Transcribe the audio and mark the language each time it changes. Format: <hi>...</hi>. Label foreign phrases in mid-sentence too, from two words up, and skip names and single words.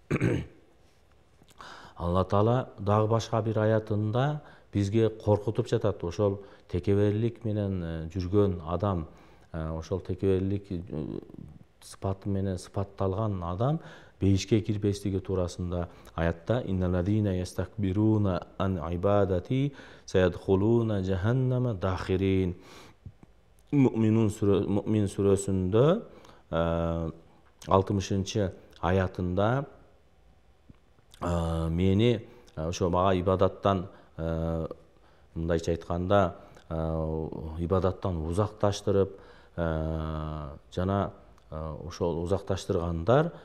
<ky>Алла Таала дагы башка бир аятында бизге коркутуп жатат. Ошол текеберлик менен жүргөн адам, ошол текеберлик сыпаты менен сыпатталган адам бейишке кирбестиги туурасында аятта</ky> <ar>إن الذين يستكبرون عن عبادتي سيدخلون جهنم داخرين.</ar> <ky>Муъмин сүрөсүндө 60-аятында мени ошо мага ибадаттан, мындайча айтканда, ибадаттан узакташтырып, жана ошол узакташтыргандар</ky>